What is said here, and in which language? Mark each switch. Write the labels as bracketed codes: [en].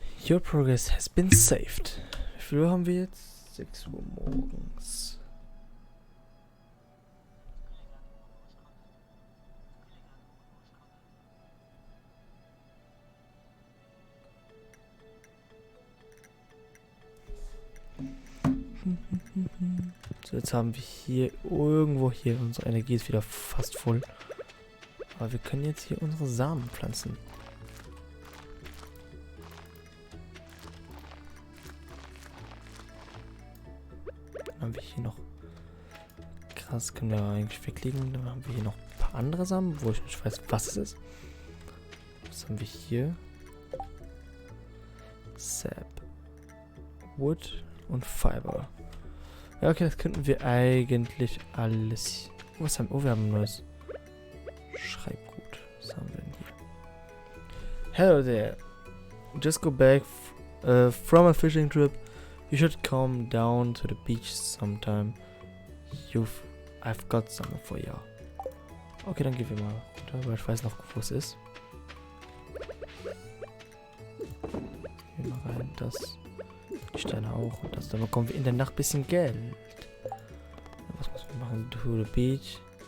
[en] Your progress has been saved. [de] Wie viel Uhr haben wir jetzt? 6 Uhr morgens. So, jetzt haben wir hier irgendwo hier, unsere Energie ist wieder fast voll. Aber wir können jetzt hier unsere Samen pflanzen. Dann haben wir hier noch Gras, können wir eigentlich weglegen. Dann haben wir hier noch ein paar andere Samen, wo ich nicht weiß, was es ist. Was haben wir hier? Sap, Wood und Fiber. Ja, okay, das könnten wir eigentlich alles. Was haben wir? Oh, wir haben ein neues Schreibgut. Was haben wir denn hier? [en] Hello there. Just go back from a fishing trip. You should come down to the beach sometime. I've got something for you. [de] Okay, dann gehen wir mal runter, weil ich weiß noch, wo es ist. Hier mal rein, das. Die Steine auch. Und das, dann bekommen wir in der Nacht ein bisschen Geld. Was müssen wir machen? [en] To the beach.